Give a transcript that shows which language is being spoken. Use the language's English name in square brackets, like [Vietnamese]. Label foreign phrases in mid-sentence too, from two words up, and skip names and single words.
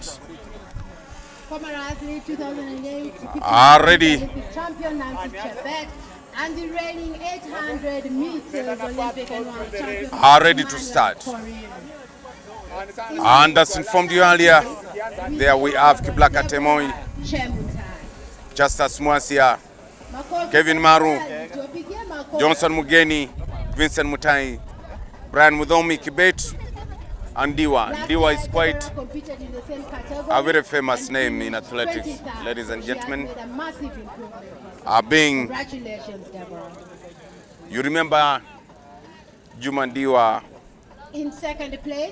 [English] Former athlete 2008 Are ready. Olympic champion Nancy Chebet, and the reigning 800 meters Olympic and world champion Are ready to start. And as informed you earlier, there we have Kiblaka Temoi, Justus Mwasia, Kevin Maru, Johnson Mugeni, Vincent Mutai, Brian Mudhomi Kibet, and Diwa. Diwa is quite a very famous name in athletics, ladies and gentlemen. Being, you remember Juma Diwa, in second place,